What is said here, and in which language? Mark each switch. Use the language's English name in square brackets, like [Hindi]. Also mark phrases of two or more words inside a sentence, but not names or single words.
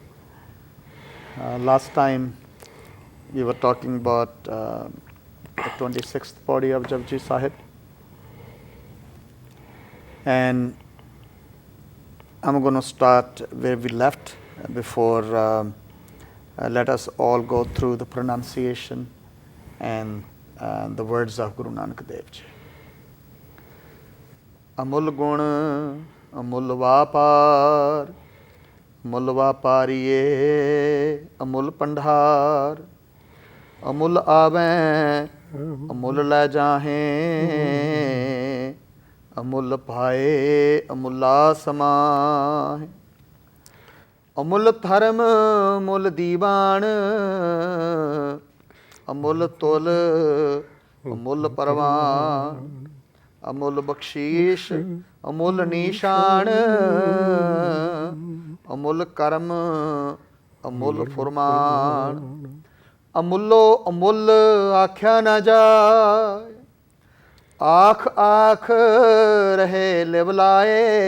[English] Last time we were talking about the 26th body of Japji Sahib, and I'm going to start where we left before let us all go through the pronunciation and the words of Guru Nanak Dev Ji. [Punjabi] ਅਮੁਲ ਗੁਣ ਅਮੁਲ ਵਾਪਾਰ ਅਮੁਲ ਵਾਪਾਰੀਏ ਅਮੁਲ ਭੰਡਾਰ ਅਮੁਲ ਆਵਹਿ ਅਮੁਲ ਲੈ ਜਾਹਿ ਅਮੁਲ ਭਾਇ ਅਮੁਲਾ ਸਮਾਹਿ ਅਮੁਲ ਧਰਮ ਮੁਲ ਦੀਵਾਨ ਅਮੁਲ ਤੁਲ ਅਮੁਲ ਪਰਵਾਣ ਅਮੁਲ ਬਖਸੀਸ ਅਮੁਲ ਨੀਸਾਣ ਅਮੁਲ ਕਰਮ ਅਮੁਲ ਫੁਰਮਾਣ ਅਮੁਲੋ ਅਮੁਲ ਆਖਿਆ ਨ ਜਾਇ ਆਖਿ ਆਖਿ ਰਹੇ ਲਿਵਲਾਇ